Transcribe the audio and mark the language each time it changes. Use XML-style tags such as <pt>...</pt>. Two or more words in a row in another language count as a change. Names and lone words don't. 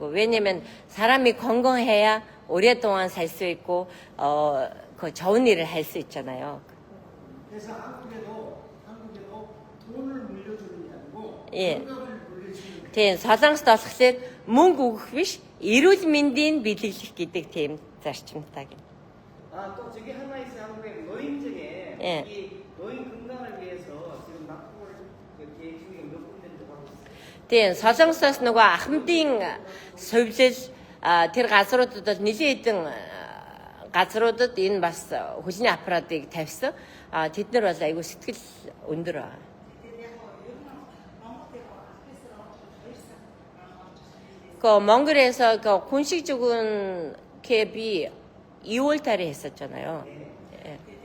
<ko>왜냐면 사람이 건강해야 오랫동안 살 수 있고 그 좋은 일을 할 수 있잖아요. 그래서 한국에도 돈을 물려주는 게 아니고 예. 건강을 물려주는.</ko> <mn>Тийм солонгост болохоор мөнгө өгөх биш эрүүл мэндийн бэлгэлэх гэдэг тийм зарчимтай гэнэ.</mn> <ko>또 저기 하나 있어요. 한국에 노인정에 예. 이 노인 건강을 위해서 지금 납품을 계획 중에 몇 군데인지 하고 있어요.</ko> <mn>Тийм солонгосоос нөгөө ахмадын сувлал тэр газруудад бол нэлийн хэдэн газруудад энэ бас хөлний аппаратыг тавьсан. Тэд нар бол айгүй сэтгэл өндөр байна.</mn> <ko>그 몽골에서 그 군식 죽은 캡이 2월 달에 했었잖아요. 예.</ko>